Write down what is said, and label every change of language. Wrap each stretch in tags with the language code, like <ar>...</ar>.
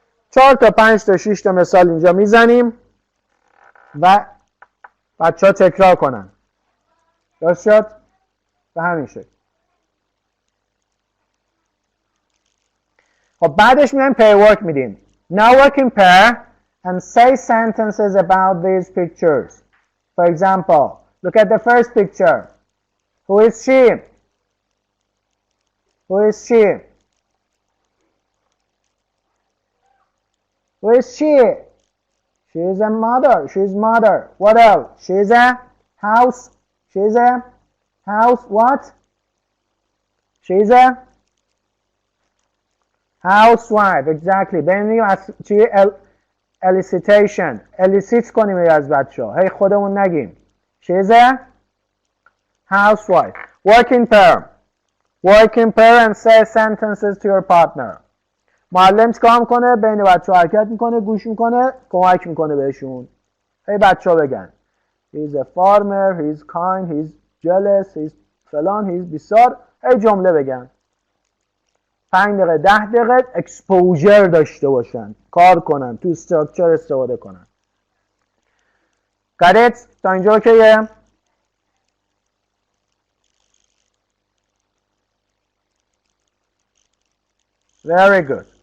<fa>4 تا 5 تا 6 تا مثال اینجا میزنیم و بچه ها تکرار کنن. درست شد؟ به همین شد. خب بعدش میایم pair work میدیم.</fa> <en>Now work in pair and say sentences about these pictures. For example, look at the first picture. Who is she? Who is she? Who is she? She is a mother. She is mother. What else? She is a house. She is a house. What? She is a housewife. Exactly.</en> <fa>ببینیم از چی elicitation. elicit کنیم از بچه ها. هی خودمون نگیم.</fa> <en>She is a housewife. Work in pair. Work in pair and say sentences to your partner.</en> <fa>معلم چیکار میکنه؟ بین بچه ها حرکت میکنه، گوش میکنه، کمک میکنه بهشون. هی بچه ها بگن</fa> <en>He's a farmer, he's kind, he's jealous, he's فلان، he's بیسار.</en> <fa>هی جمله بگن. 5 دقیقه 10 دقیقه اکسپوژر داشته باشن، کار کنن، تو استراکچر استفاده کنن.</fa> <en>Got it?</en> <fa>تا اینجا اوکیه؟</fa> <en>Very good.</en>